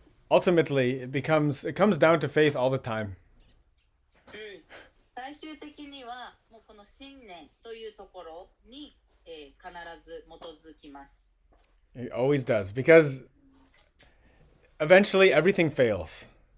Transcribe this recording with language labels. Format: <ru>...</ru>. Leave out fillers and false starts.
<en>Ultimately, it comes down to faith all the time.</en> <ja>最終的にはもうこの信念というところに、必ず基づきます。</ja> <en>It always does, because eventually everything fails.</en>